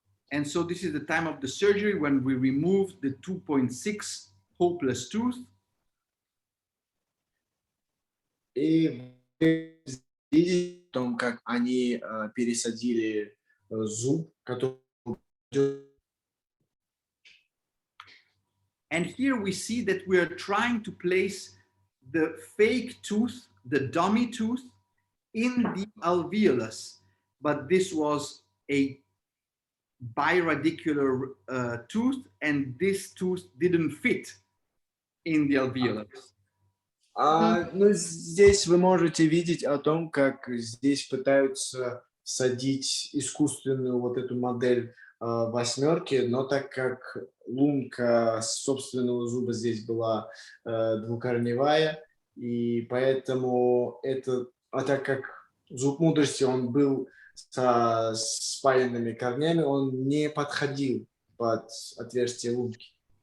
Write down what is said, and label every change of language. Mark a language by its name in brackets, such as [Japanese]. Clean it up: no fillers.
[English] And so this is the time of the surgery when we remove the 2.6 hopeless tooth. [Russian] И видите о том, как они пересадили зуб, который... [English] And here we see that we are trying to place the fake tooth, the dummy tooth, in the alveolus. But this was a biradicular tooth, and this tooth didn't fit in the alveolus. [Russian] Ну, здесь вы можете видеть о том, как здесь пытаются садить искусственную вот эту модель восьмерки, но так как лунка собственного зуба здесь была двукорневая, и поэтому так как зуб мудрости, он был со спаянными корнями, он не подходил под отверстие лунки.